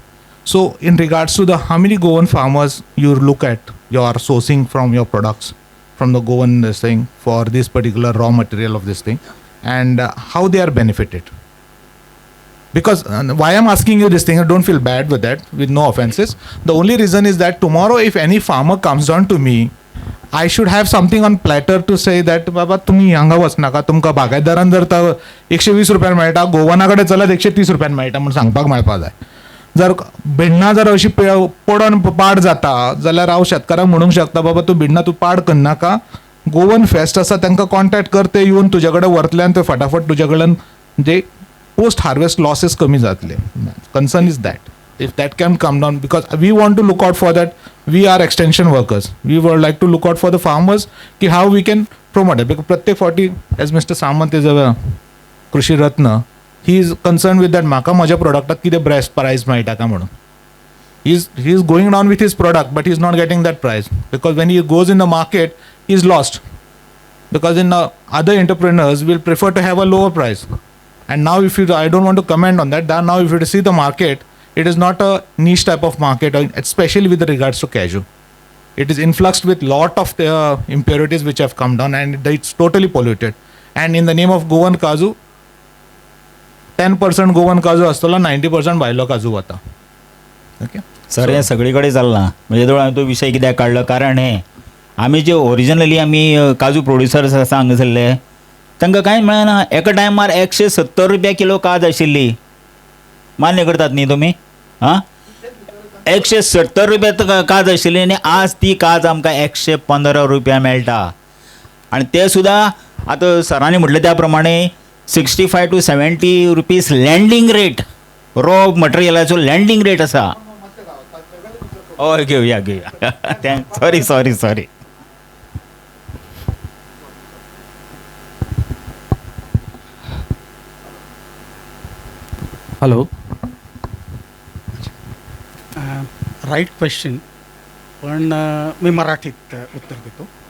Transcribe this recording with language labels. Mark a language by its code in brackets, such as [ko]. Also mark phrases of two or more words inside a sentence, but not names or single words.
[en] So in regards to the how many Goan farmers you look at, you are sourcing from your products from the Goan this thing for this particular raw material of this thing, and how they are benefited. Because why I'm asking you this thing, I don't feel bad with that, with no offenses. The only reason is that tomorrow if any farmer comes down to me, I should have something on platter to say that [kok] बाबा तुम्ही हांगा वचनाका, तुमकां बागायतदारान जर 120 रुपयान मेळटा, गोवानाकडे चलत 130 रुपयान मेळटा म्हणून सांगपाक मेळपाक जाय. जर भिण्णां जर अशी पडोन पाड जाता जाल्यार हांव शेतकाराक म्हणूंक शकता बाबा तूं भिण्णां तूं पाड करनाका, गोवन फेस्ट आसा तांकां कॉन्टॅक्ट कर, ते येवन तुजे कडेन व्हरतल्यान ते फटाफट तुजे कडल्यान म्हणजे [en] post harvest losses [kok] कमी जातले. [en] Concern is that if that can come down, because we want to look out for that. We are extension workers. We would like to look out for the farmers ki how we can promote it. [kok] Because प्रत्येक फावटी, [en] as Mr. Samant is a [kok] कृषी रत्न, [en] he is concerned with that [kok] म्हाका म्हज्या प्रोडक्टाक कितें बेस्ट प्रायस मेळटा काय म्हणून. [en] He is going down with his product, but he is not getting that price, because when he goes in the market, he is lost. Because in other entrepreneurs will prefer to have a lower price. And now I don't want to comment on that. Now if you see the market, it is not a niche type of market, especially with regards to cashew. It is influxed with lot of the impurities which have come down, and it's totally polluted. And in the name of Goan Kaju, 10% Goan Kaju [kok] असतलो, 90% भायलो काजू वता. ओके सर, हे सगळीकडे चल्ला. म्हणजे जवळ हांवें तो विशय कित्याक काडलो, कारण हे आमी जे ओरिजिनली आमी काजू प्रोड्युसर्स आसा हांगासरले, तांकां कांय मेळना. एका टायमार 170 रुपया किलो काज आशिल्ली. मान्य करतात न्ही तुमी? हां, 170 रुपया काज आशिल्ली, आनी आज ती काज आमकां 115 रुपया मेळटा. आनी ते सुद्दां आतां सरांनी म्हटलें त्या प्रमाणे [en] 65 to 70 rupees landing rate, [kok] रॉ मटेरियलाचो लँडींग रेट आसा. हय, घेवया. सॉरी. हॅलो. [en] Right question, [mr] पण मी मराठीत उत्तर देतो.